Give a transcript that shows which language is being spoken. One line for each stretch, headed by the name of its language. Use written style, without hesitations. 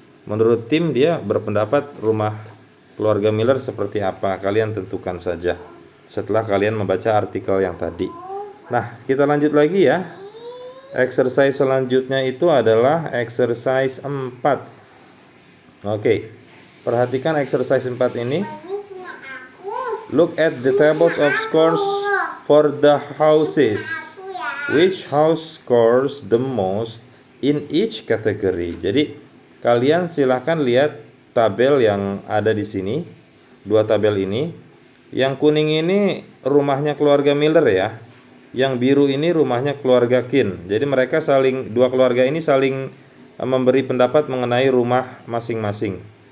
Indonesian: Menurut tim dia berpendapat rumah keluarga Miller seperti apa. Kalian tentukan saja setelah kalian membaca artikel yang tadi. Nah, kita lanjut lagi ya. Exercise selanjutnya itu adalah exercise 4. Oke. Perhatikan exercise 4 ini.
English: Look at the tables of scores for the houses. Which house scores the most in each category?
Indonesian: Jadi, kalian silahkan lihat tabel yang ada di sini. Dua tabel ini. Yang kuning ini rumahnya keluarga Miller ya. Yang biru ini rumahnya keluarga Kin. Jadi mereka dua keluarga ini saling memberi pendapat mengenai rumah masing-masing.